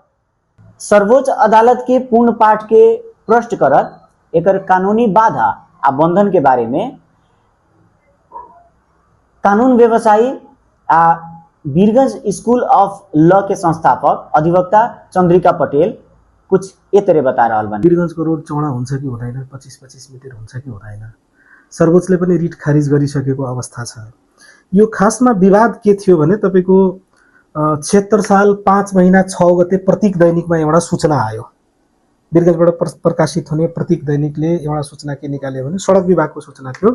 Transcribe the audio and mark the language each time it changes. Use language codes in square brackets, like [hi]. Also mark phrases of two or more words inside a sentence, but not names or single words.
[bho] सर्वोच्च अदालत के पूर्ण पाठ के प्रश्न करत एकर कानूनी बाधा आ बंधन के बारे में कानून व्यवसायी आ वीरगंज स्कूल ऑफ लॉ के संस्थापक अधिवक्ता चंद्रिका पटेल कुछ ए तरह बता रहल बा। [ne] वीरगंजको रोड चौडा हुन्छ कि हुँदैन, 25-25 मिटर हुन्छ कि हुँदैन, सर्वोच्चले पनि रिट खारिज गरिसकेको अवस्था छ। यो खासमा विवाद के थियो भने तपाईको 76 साल 5 महिना 6 गते प्रतीक दैनिकमा एउटा सूचना आयो। वीरगंजबाट प्रकाशित हुने प्रतीक दैनिकले एउटा सूचना के निकाल्यो भने सडक विभागको सूचना थियो।